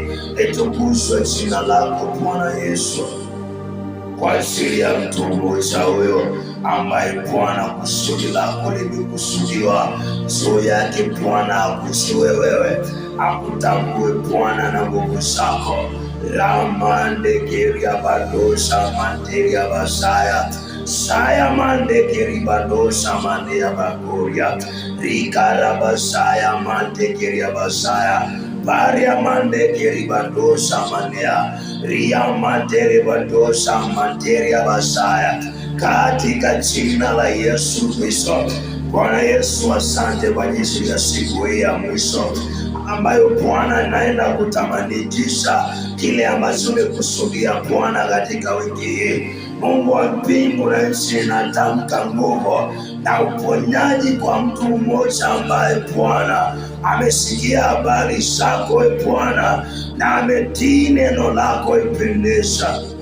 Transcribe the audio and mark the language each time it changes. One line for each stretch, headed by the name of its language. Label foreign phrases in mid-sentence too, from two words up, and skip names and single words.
Swahili: Litukuzwe jina lako Bwana Yesu kwa ajili ya mtu mmoja huyo ambaye Bwana kusudi lako limekusudiwa juu yake. Bwana akujue wewe, akutambue Bwana na nguvu zako. Ramandekeria badosa manderia basaya saya mandekeri badosa manderia bakoria rikarabasaya mandekeria basaya Baria mandekeri badosa manderia ria mandere badosa manderia basaya, katika jina la Yesu Kristo. Bwana Yesu, asante kwa ajili ya siku hii ya mwisho ambayo Bwana naenda kutamanikisha kile ambacho umekusudia Bwana katika wiki hii. Mungu wa mbingu na nchi, natamka nguvu na uponyaji kwa mtu mmoja ambaye Bwana amesikia habari zako e Bwana na ametii neno lako ipendeza.